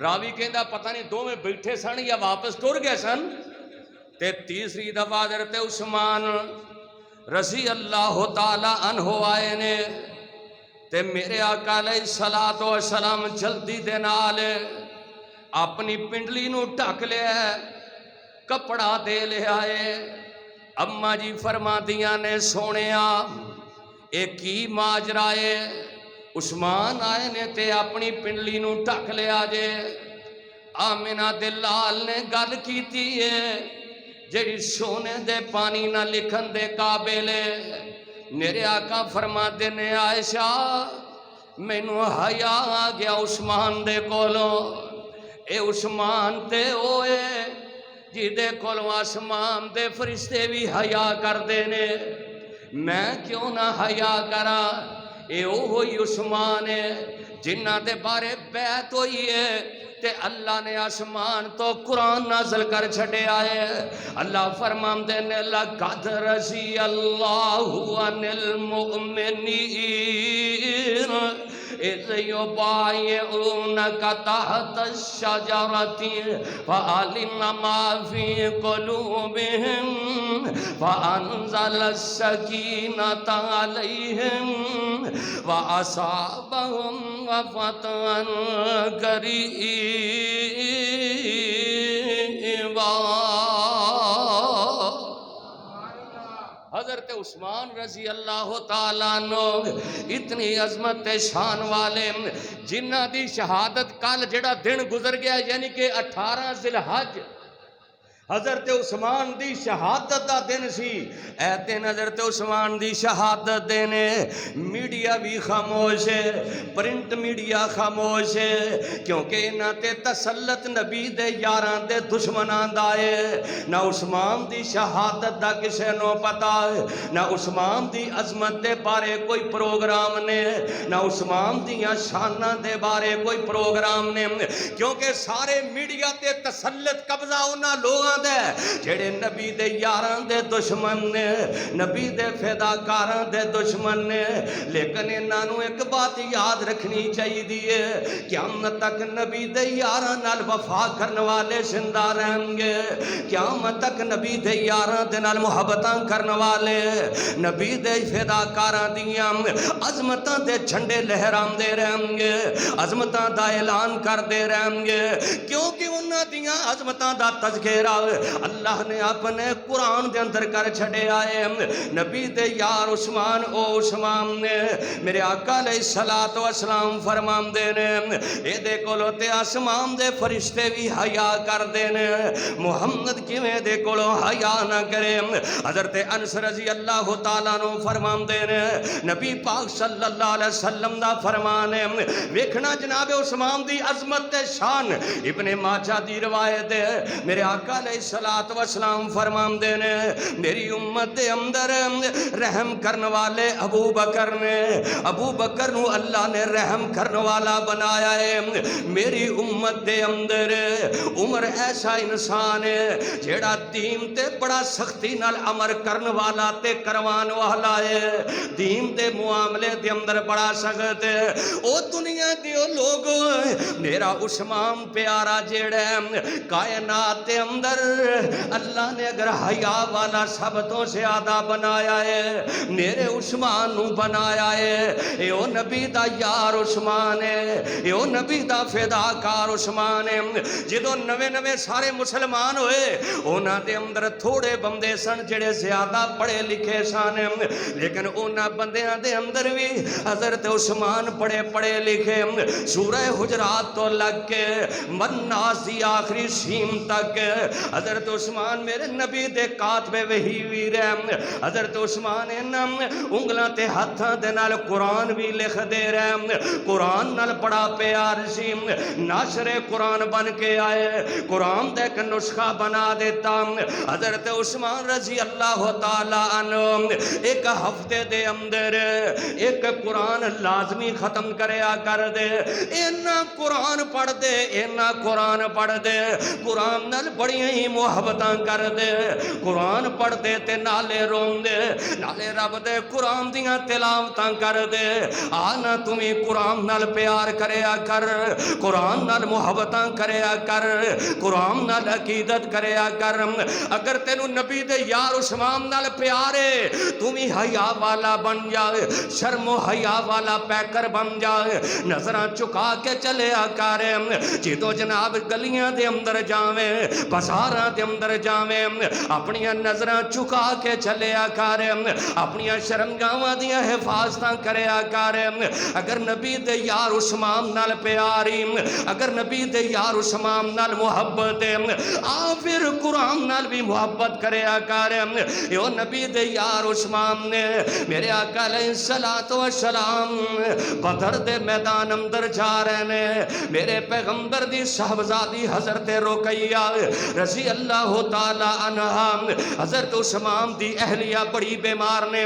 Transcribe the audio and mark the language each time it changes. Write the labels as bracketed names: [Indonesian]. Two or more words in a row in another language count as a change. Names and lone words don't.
[Punjabi] راوی کہندا پتہ نہیں دوویں بیٹھے سن یا واپس ٹر گئے سن تے تیسری دفعہ حضرت عثمان [Arabic] رضی اللہ تعالی عنہ [Punjabi] آئے نے تے میرے آقا [Arabic] علیہ الصلوۃ والسلام [Punjabi] جلدی دے نال اپنی پنڈلی نو ڈھک لیا کپڑا دے لے آئے اما جی فرما دیاں نے سونیا اے کی ماجرا ہے عثمان آئے نے تے اپنی پنڈلی نو ڈھک لیا جے آمنہ دے لال نے گل کیتی ہے جڑی سونے دے پانی نہ لکھن دے قابل میرے آقا فرما دینے عائشہ مینوں حیا آ گیا عثمان دے کولوں اے عثمان تے ہوئے جی دے کولوں آسمان دے فرشتے بھی حیا کر دینے میں کیوں نہ حیا کرا اے وہی عثمان ہے جنہ دے بارے بیعت ہوئی ہے تے اللہ نے آسمان تو قرآن نازل کر چھڑے آئے اللہ فرمان دینے [Arabic] لقد رضی اللہ عن المؤمنین اذ یبایعونک تحت الشجرۃ فعلم ما فی قلوبہم فانزل السکینۃ علیہم واصابہم فتحا قریبا [Punjabi] حضرت عثمان [Arabic] رضی اللہ تعالیٰ عنہ [Punjabi] اتنی عظمت شان والے جنہ دی شہادت کل جڑا دن گزر گیا یعنی کہ 18 ذی الحج حضرت عثمان دی شہادت دا دن سی اے دن حضرت عثمان دی شہادت دینے میڈیا بھی خاموش ہے [English] print media [Punjabi] خاموش ہے کیونکہ انہاں تے تسلط نبی دے یاران دے دشمنان دا ہے نہ عثمان دی شہادت دا کسے نو پتا ہے نہ عثمان دی عظمت دے بارے کوئی پروگرام نے نہ عثمان دیاں شاناں دے بارے کوئی پروگرام نے کیونکہ سارے میڈیا تے تسلط قبضہ انہاں لوگاں جڑے نبی دے یاران دے دشمن نے نبی دے فداکاران دے دشمن نے لیکن انہاں نوں [Urdu] ایک بات یاد رکھنی چاہیے [Punjabi] دیئے قیامت تک نبی دے یاران نال وفا کرنے والے زندہ رہیں گے قیامت تک نبی دے یاران دے نال محبتاں کرنے والے نبی دے فداکاران دیاں عظمتاں دے جھنڈے لہرام دے رہیں گے عظمتاں دا اعلان کر دے رہیں گے کیونکہ انہاں دیاں عظمتاں دا تذکرہ اللہ نے اپنے قرآن دے اندر کر چھڑے آئے نبی دے یار عثمان او عثمان نے میرے آقا [Arabic] علیہ الصلوۃ والسلام [Punjabi] فرمان دینے اے دے کولو تے آسمان دے فرشتے بھی حیا کر دینے محمد کیویں دے کولو حیا نہ کرے حضرت انس [Arabic] رضی اللہ تعالیٰ عنہ [Punjabi] فرمان دینے نبی پاک [Arabic] صلی اللہ علیہ وسلم [Punjabi] دا فرمان ہے ویکھنا جناب عثمان دی عظمت تے شان ابن ماجہ دی روایت ہے میرے آقا [Arabic] علیہ الصلوۃ والسلام [Punjabi] فرمان دینے میری امت دے اندر رحم کرنے والے ابو بکر نو اللہ نے رحم کرنے والا بنایا ہے میری امت دے اندر عمر ایسا انسان ہے جیڑا دین تے بڑا سختی نال عمر کرنے والا تے کروان والا ہے دین دے معاملے دے اندر بڑا سخت ہے او دنیا دیو لوگ میرا عثمان پیارا جیڑا کائنات دے اندر اللہ نے اگر حیا والا سب تو زیادہ بنایا ہے میرے عثمان نو بنایا ہے اے او نبی دا یار عثمان ہے اے او نبی دا فداکار عثمان ہے جدو نوے سارے مسلمان ہوئے اونا دے اندر تھوڑے بندے سن جڑے زیادہ پڑھے لکھے سن لیکن اونا بندیاں دے اندر بھی حضرت عثمان پڑھے لکھے سورہ حجرات تو لگ کے مناس دی آخری سیم تک حضرت عثمان میرے نبی دے کاتب وحی بھی رہے حضرت عثمان انہم انگلاں تے ہاتھاں دے نال قرآن بھی لکھ دے رہے قرآن نال بڑا پیار سی ناشر قرآن بن کے آئے قرآن دے ایک نسخہ بنا دیتا حضرت عثمان [Arabic] رضی اللہ تعالیٰ عنہ [Punjabi] ایک ہفتے دے اندر ایک قرآن لازمی ختم کریا کر دے اینا قرآن پڑھ دے قرآن نال بڑیاں ہی کئی محبتاں کر دے، قرآن پڑھ دے تے نالے رون دے، نالے رب دے قرآن دیاں تلاوتاں کر دے۔ آنا تمہیں قرآن نال پیار کریا کر، قرآن نال محبتاں کریا کر، قرآن نال عقیدت کریا کر۔ اگر تینو نبی دے یار عثمان نال پیارے، تمہیں حیا والا بن جائے، شرم و حیا والا پیکر بن جائے، نظراں چکا کے چلیا کر۔ جدوں جناب گلیاں دے اندر جاویں، بازاراں دے اندر جاویں، اپنیاں نظراں چکا کے چلیا کر، اپنیاں شرمگاواں دیاں حفاظتاں کریا کر۔ اگر نبی دے یار عثمان نال پیاری، اگر نبی دے یار عثمان نال محبت ہے، آ پھر قرآن نال بھی محبت کریا کر۔ یو نبی دے یار عثمان نے میرے آقا [Arabic] علیہ السلام [Punjabi] بدر دے میدان اندر جا رہے نے، میرے پیغمبر دی صاحبزادی حضرت رقیہ [Arabic] رضی اللہ تعالی عنہ، [Punjabi] حضرت عثمان دی اہلیہ بڑی بیمار نے۔